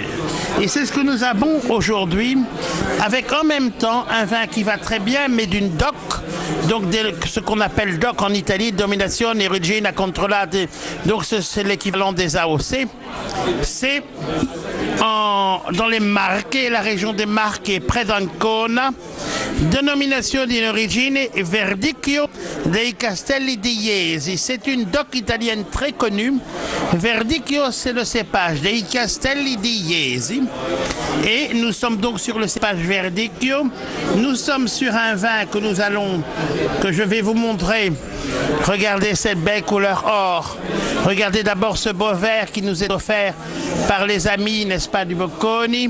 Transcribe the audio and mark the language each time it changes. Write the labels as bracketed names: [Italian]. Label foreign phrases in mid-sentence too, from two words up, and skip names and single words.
[French] Et c'est ce que nous avons aujourd'hui, avec en même temps un vin qui va très bien, mais d'une DOC, donc ce qu'on appelle DOC en Italie, [Italian] Dominazione Regina Controllata, [French] donc c'est l'équivalent des AOC. C'est dans les Marche, la région des Marche près d'Ancona, [Italian] Denominazione di origine [French] Verdicchio dei Castelli di Jesi. C'est une DOC italienne très connue. Verdicchio, c'est le cépage dei Castelli di Jesi. Et nous sommes donc sur le cépage Verdicchio. Nous sommes sur un vin que je vais vous montrer. Regardez cette belle couleur or. Regardez d'abord ce beau vert qui nous est offert par les amis, n'est-ce pas, du Bocconi.